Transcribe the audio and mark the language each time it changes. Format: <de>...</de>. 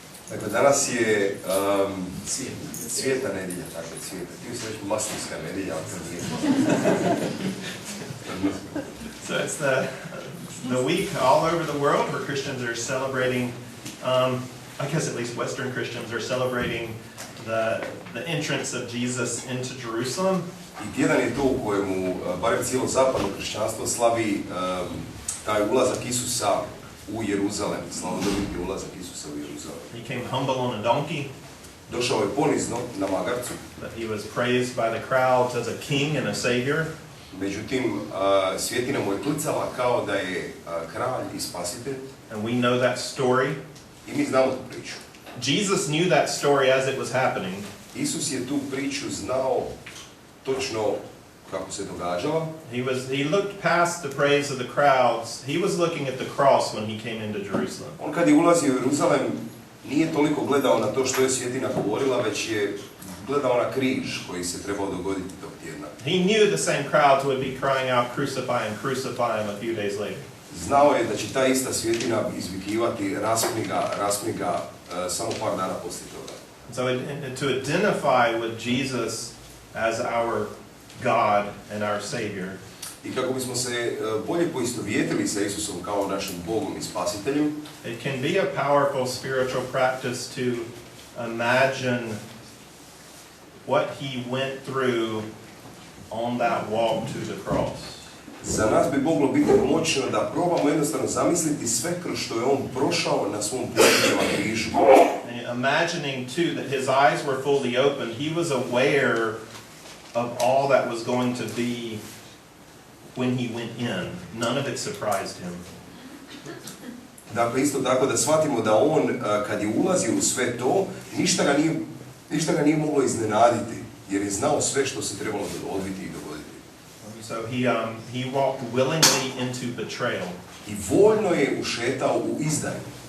<hr>Dakle, danas je Svijeta nedjelja, tako Svijeta. Ti se reći Maslinska nedjelja, ali to nije.</hr> <en>So it's the week all over the world where Christians are celebrating, I guess at least Western Christians are celebrating the entrance of Jesus into Jerusalem.</en> <hr>I tjedan je to u kojemu, barem cijelo zapadno kršćanstvo, slavi taj ulazak Isusa u Jeruzalem, slavodobitni ulazak Isusa u Jeruzalem.</hr> <en>He came humble on a donkey.</en> <hr>Došao je ponizno na magarcu.</hr> <en>But he was praised by the crowds as a king and a savior.</en> <hr>Međutim, svjetina mu je klicala kao da je kralj i spasitelj.</hr> <en>And we know that story.</en> <hr>I mi znamo tu priču.</hr> <en>Jesus knew that story as it was happening.</en> <hr>Isus je tu priču znao točno kako se događala.</hr> <en>He looked past the praise of the crowds. He was looking at the cross when he came into Jerusalem.</en> <hr>On kad je ulazio u Jeruzalem nije toliko gledao na to što je svjetina govorila, već je gledao na križ koji se trebao dogoditi tog tjedna.</hr> <en>He knew the same crowds would be crying out, "Crucify him, crucify him," a few days later.</en> <hr>Znao je da će ta ista svjetina izvikivati raspni ga samo par dana poslije toga.</hr> <en>So to identify with Jesus as our God and our Savior,</en> <hr>I kako bismo se bolje poistovjetili sa Isusom kao našim Bogom i Spasiteljem,</hr> <en>it can be a powerful spiritual practice to imagine what he went through on that walk to the cross.</en> <hr>za nas bi moglo biti moćno da probamo jednostavno zamisliti sve kroz što je on prošao na svom putu prema križu.</hr> <en>Imagining too that his eyes were fully open, he was aware of all that was going to be when he went in. None of it surprised him.</en> <hr>Dakle, isto tako da shvatimo da on, kad je ulazio u sve to, ništa ga nije moglo iznenaditi, jer je znao sve što se trebalo odviti i dogoditi.</hr> <en>So he walked willingly into betrayal.</en> <hr>I voljno je ušetao u izdaju.</hr>